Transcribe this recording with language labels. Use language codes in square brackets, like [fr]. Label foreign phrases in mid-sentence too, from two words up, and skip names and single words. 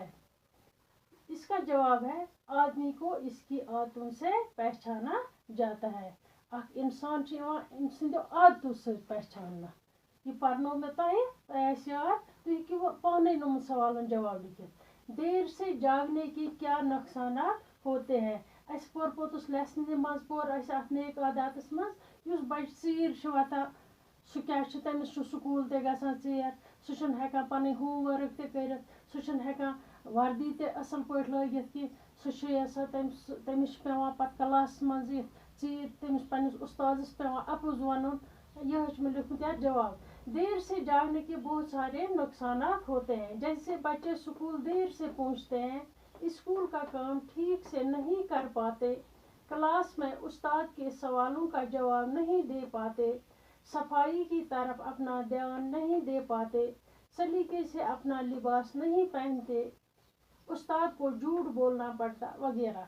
[hi] इसका जवाब है, आदमी को इसकी आदतों से पहचाना जाता है। इंसान आदतों से पहचानना ये पढ़ने में तो [ks] पाने सवाल जवाब लिखित। [hi] देर से जागने के क्या नुकसान होते हैं? [ks] अस पोर पोतुस लेसन मज पोर अस नेक आदातस मज युस बच चीर वतान सह क्या तमिस स्कूल ते गसान चीर, सह हेकान पन होमवर्क ते करित, सह हेकान वर्दी ते असल पट लगित कि सह तमिस पेवान पत क्लास मज यिथ चीर, तमिस पन्निस उस्तादस पेवान अपुज वनुन। यह में लिखुत या जवाब। [hi] देर से जागने के बहुत सारे नुकसान होते हैं। जैसे बच्चे स्कूल देर से पहुंचते हैं, स्कूल का काम ठीक से नहीं कर पाते, क्लास में उस्ताद के सवालों का जवाब नहीं दे पाते, सफाई की तरफ अपना ध्यान नहीं दे पाते, सलीके से अपना लिबास नहीं पहनते, उस्ताद को झूठ बोलना पड़ता वगैरह।